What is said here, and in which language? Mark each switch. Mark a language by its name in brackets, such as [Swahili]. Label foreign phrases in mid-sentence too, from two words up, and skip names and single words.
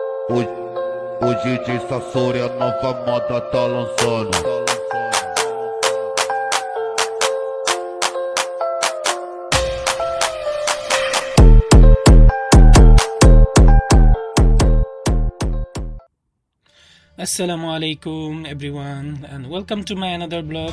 [Portuguese] O DJ Sasori, a nova moda tá lançando. [Arabic] السلام عليكم [English] everyone and welcome to my another blog.